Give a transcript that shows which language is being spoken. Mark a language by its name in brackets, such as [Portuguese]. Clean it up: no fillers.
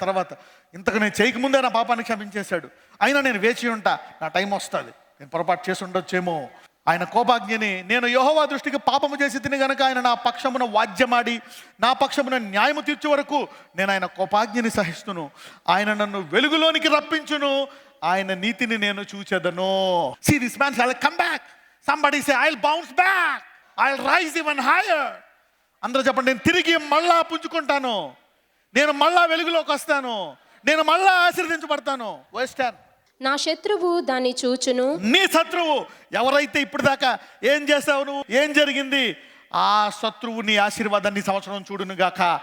[Telugu] తర్వాత ఇంతకు నేను చేయకముందే నా పాపాన్ని క్షమించేశాడు. అయినా నేను వేచి ఉంటా, నా టైం వస్తుంది, నేను పొరపాటు చేసి ఉండొచ్చేమో. ఆయన కోపాజ్ఞని, నేను యెహోవా దృష్టికి పాపము చేసి తిని గనుక ఆయన నా పక్షమున వాద్యమాడి నా పక్షమున న్యాయము తీర్చు వరకు నేను ఆయన కోపాజ్ఞని సహిస్తును. ఆయన నన్ను వెలుగులోనికి రప్పించును, ఆయన నీతిని నేను చూచెదను. [English] See, this man shall come back. Somebody say, I'll bounce back. I'll rise even higher. [Telugu] అందరూ చెప్పండి, నేను తిరిగి మళ్ళా పుంజుకుంటాను, నేను మళ్ళా వెలుగులోకి వస్తాను, నేను మళ్ళా ఆశీర్వదించబడతాను. [English] Verse 10. [Telugu] నా శత్రువు దాన్ని చూచును. నీ శత్రువు ఎవరైతే ఇప్పుడు దాకా ఏం చేసావు నువ్వు, ఏం జరిగింది, ఆ శత్రువు నీ ఆశీర్వాదాన్ని సంవత్సరం చూడును గాక.